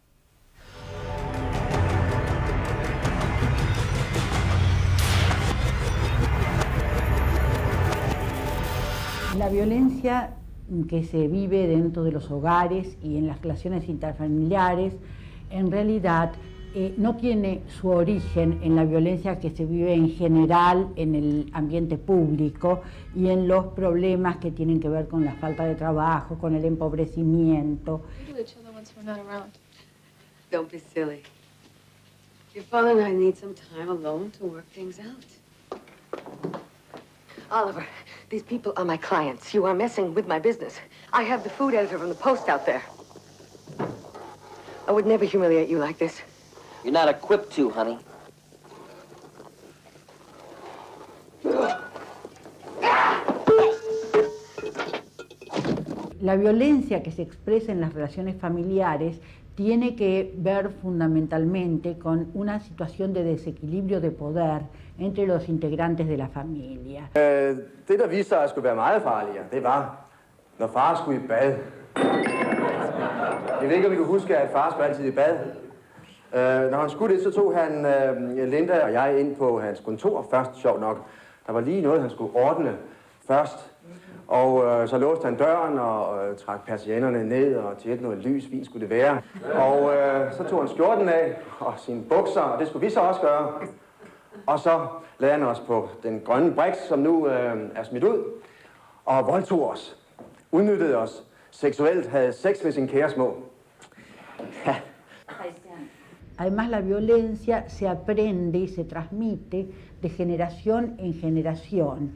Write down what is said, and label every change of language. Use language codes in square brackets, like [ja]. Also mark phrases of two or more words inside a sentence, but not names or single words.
[es] La violencia que se vive dentro de los hogares y en las relaciones interfamiliares, en realidad no tiene su origen en la violencia que se vive en general en el ambiente público y en los problemas que tienen que ver con la falta de trabajo, con el empobrecimiento. [en] Don't be silly. Your father and I need some time alone to work things out. Oliver, these people are my clients. You are messing with my business. I have the food editor from the Post out there. I would never humiliate you like this. You're not equipped to, honey. [es] La violencia que se expresa en las relaciones familiares tiene que ver fundamentalmente con una situación de desequilibrio de poder entre los integrantes de la familia. [da] Det, der viste sig at skulle være meget farligere, det var, når far skulle i bad. Jeg ved ikke, om I kan huske, at far skulle altid i bad. Når han skulle det, så tog han Linda og jeg ind på hans kontor først, sjovt nok. Der var lige noget, han skulle ordne først. Og så låste han døren og trak persiennerne ned og tændte noget lys, fint skulle det være. Og så tog han skjorten af og sine bukser, og det skulle vi så også gøre. Og så lagde han os på den grønne briks, som nu er smidt ud, og voldtog os, udnyttede os, seksuelt havde sex med sin kæresmå. Ja. [es] Además, la violencia se aprende y se transmite de generación en generación.